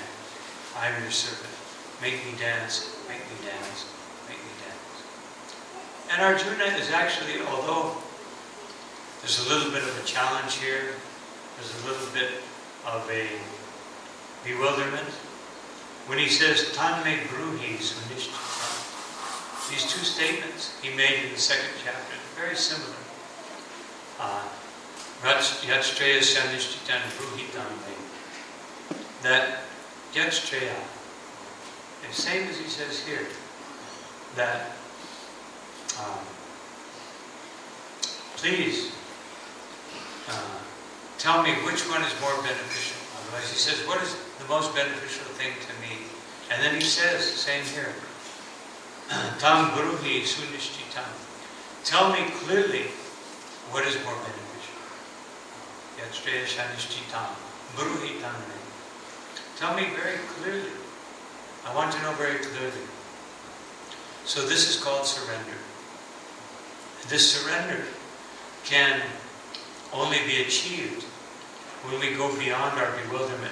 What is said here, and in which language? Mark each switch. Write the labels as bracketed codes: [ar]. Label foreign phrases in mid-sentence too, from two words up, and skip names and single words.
[en] I am your servant. Make me dance, make me dance, make me dance. And And Arjuna is actually, although there's a little bit of a challenge here, there's a little bit of a bewilderment, when he says, [sa] tanme brūhi su-niścitam, [en] these two statements he made in the second chapter, very similar. [sa] Yat-chreya su-niścitam brūhi tanme. That yat-chreya, [en] the same as he says here, that please tell me which one is more beneficial. Otherwise he says, what is the most beneficial thing to me? And then he says, same here, [sa] tam brūhi su-niścitam. [en] Tell me clearly what is more beneficial. [sa] Yat-chreya su-niścitam brūhi tanme. [en] Tell me very clearly. I want to know very clearly. So this is called surrender. This surrender can only be achieved when we go beyond our bewilderment.